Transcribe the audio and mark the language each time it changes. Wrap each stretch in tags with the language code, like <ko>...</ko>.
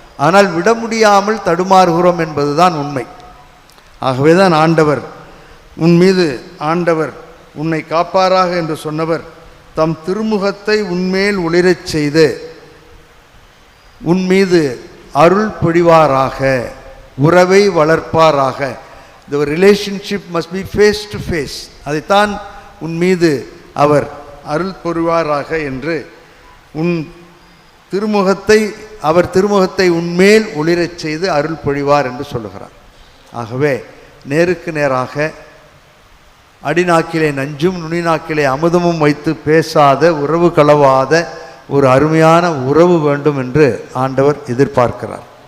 <ta>ஆனால் விட முடியாமல் தடுமாறுகிறோம் என்பதுதான் உண்மை. ஆகவே தான் ஆண்டவர், உன் மீது ஆண்டவர் உன்னை காப்பாராக என்று சொன்னவர் தம் திருமுகத்தை உன்மேல் ஒளிரச் செய்து உன் மீது அருள் பொழிவாராக, உறவை வளர்ப்பாராக.</ta> <en>The relationship must be face to face.</en> <ta>அதைத்தான் உன் மீது அவர் அருள் பொழிவாராக என்று, உன் திருமுகத்தை, அவர் திருமுகத்தை உன்மேல் ஒளிரச் செய்து அருள் பொழிவார் என்று சொல்லுகிறார். ஆகவே நேருக்கு நேராக அடிநாக்கிலே நஞ்சும் நுனிநாக்கிலே அமுதமும் வைத்து பேசாத, உறவு கலவாத ஒரு அருமையான உறவு வேண்டும் என்று ஆண்டவர் எதிர்பார்க்கிறார்.</ta>